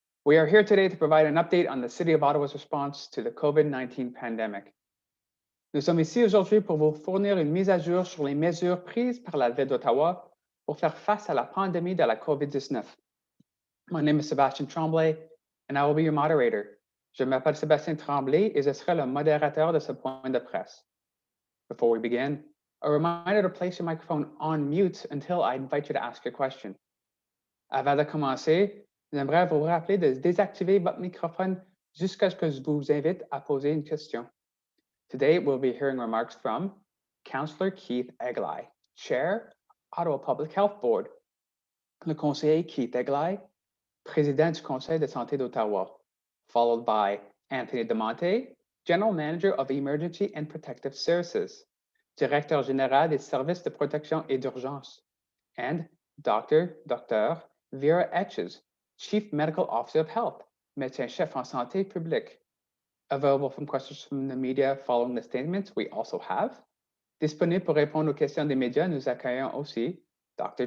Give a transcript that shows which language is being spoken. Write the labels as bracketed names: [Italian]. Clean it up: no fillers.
[English] We are here today to provide an update on the City of Ottawa's response to the COVID-19 pandemic. [French] Nous sommes ici aujourd'hui pour vous fournir une mise à jour sur les mesures prises par la Ville d'Ottawa pour faire face à la pandémie de la COVID-19. [English] My name is Sébastien Tremblay, and I will be your moderator. [French] Je m'appelle Sébastien Tremblay et je serai le modérateur de ce point de presse. [English] Before we begin, a reminder to place your microphone on mute until I invite you to ask your question. [French] Avant de commencer, j'aimerais vous rappeler de désactiver votre microphone jusqu'à ce que je vous invite à poser une question. [English] Today, we'll be hearing remarks from Councillor Keith Eglai, Chair, Ottawa Public Health Board, [French] le conseiller Keith Eglai, Président du Conseil de santé d'Ottawa, [English] followed by Anthony Demonte, General Manager of Emergency and Protective Services, [French] Directeur Général des Services de Protection et d'Urgence, [English] and Dr. Vera Etches, Chief Medical Officer of Health, [French] Médecin-chef en santé publique. [English] Available from questions from the media following the statements, we also have. [French] Disponible pour répondre aux questions des médias, nous accueillons aussi Dr.